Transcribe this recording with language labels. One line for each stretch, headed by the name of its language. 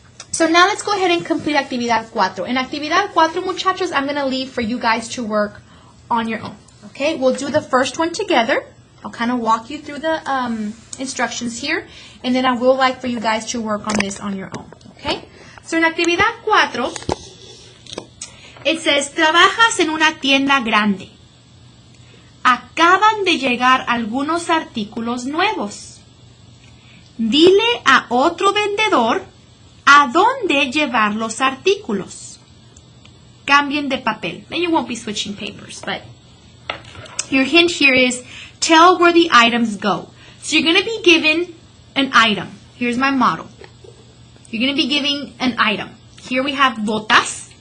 English: So now let's go ahead and complete Actividad 4. In Actividad 4, muchachos, I'm going to leave for you guys to work on your own. Okay, we'll do the first one together. I'll kind of walk you through the instructions here, and then I will like for you guys to work on this on your own. Okay, so in Actividad 4, it says,
Spanish: trabajas en una tienda grande. Acaban de llegar algunos artículos nuevos. Dile a otro vendedor a dónde llevar los artículos. Cambien de papel.
English: Then you won't be switching papers, but your hint here is tell where the items go. So you're going to be given an item. Here's my model. You're going to be giving an item. Here we have botas.